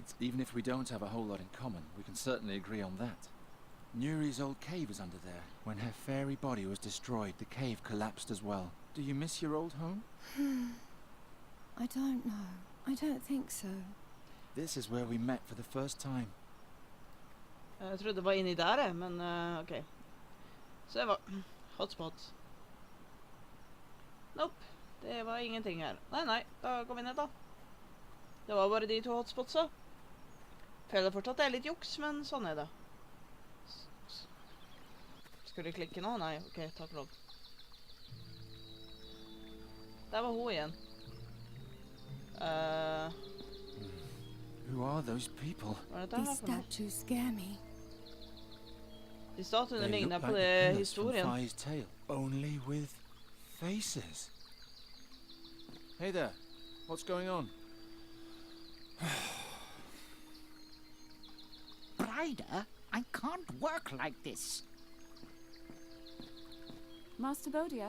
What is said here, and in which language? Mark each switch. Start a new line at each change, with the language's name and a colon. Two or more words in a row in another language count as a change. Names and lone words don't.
English: Even if we don't have a whole lot in common, we can certainly agree on that. Nuri's old cave is under there. When her fairy body was destroyed, the cave collapsed as well. Do you miss your old home? I don't know. I don't think so. This is where we met for the first time.
Norwegian: Jeg trodde det var inni der, men ok. Så det var hotspot. Nope, det var ingenting her. Nei, da går vi ned da. Det var bare de to hotspotsa. Føler fortsatt det er litt juks, men sånn er det. Skulle klikke nå? Nei, ok, takk lov. Der var hun igjen.
English: Who are those people?
Norwegian: Hva er dette
English: These
Norwegian: her for noe?
English: statues scare me.
Norwegian: De statuene
English: They
Norwegian: ligner
English: look
Norwegian: på
English: like the
Norwegian: det
English: pillars from
Norwegian: historien.
English: Fi's tale, only with faces. Hey there. What's going on? Brider, I can't work like this. Master Bodia?